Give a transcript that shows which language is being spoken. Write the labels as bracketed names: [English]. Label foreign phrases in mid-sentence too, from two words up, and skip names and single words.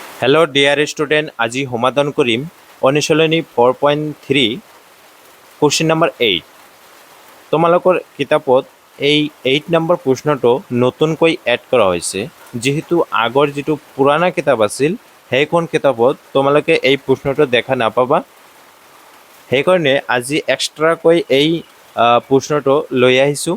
[English] hello dear student, [Assamese] আজি সমাধান কৰিম অনুশীলনী 4.3 [English] question number [Assamese] 8। তোমালোকৰ কিতাপত এই 8 নম্বৰ প্ৰশ্নটো নতুনকৈ এড কৰা হৈছে। যেহেতু আগৰ যিটো পুৰণা কিতাপ আছিল সেইখন কিতাপত তোমালোকে এই প্ৰশ্নটো দেখা নাপাবা, সেইকাৰণে আজি এক্সট্ৰাকৈ এই প্ৰশ্নটো লৈ আহিছোঁ।